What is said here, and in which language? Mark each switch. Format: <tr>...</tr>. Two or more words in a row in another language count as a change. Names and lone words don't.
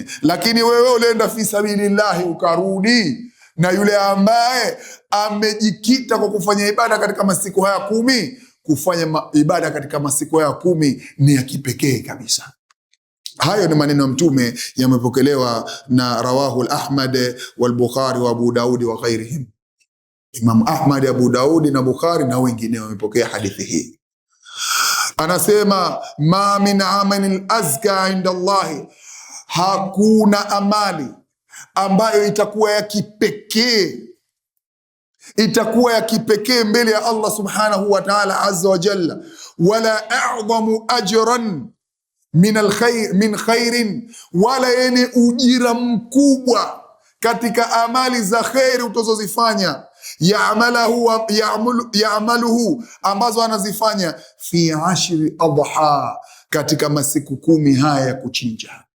<sw>Lakini wewe ulienda</sw> <ar>في سبيل الله</ar> <sw>ukarudi, na yule ambaye amejikita kwa kufanya ibada katika masiku haya 10, kufanya ibada katika masiku haya 10 ni ya kipekee kabisa. Hayo ni maneno ya mtume, yamepokelewa na</sw> <ar>رواه الأحمد والبخاري وأبو داود وغيرهم.</ar> <sw>Imam Ahmad, Abu Daudi na Bukhari na wengine wamepokea hadithi hii. Anasema</sw> <ar>ما من عمل أزكى عند الله,</ar> <sw>hakuna amali ambayo itakuwa ya kipekee mbele ya Allah</sw> <ar>سبحانه وتعالى عز وجل, ولا أعظم أجرا من خير,</ar> <sw>wala yenye ujira mkubwa katika amali za khairi utazozifanya, ya'maluhu, ambazo anazifanya,</sw> <ar>في عشر الأضحى,</ar> <sw>katika masiku 10 haya ya kuchinja.</sw>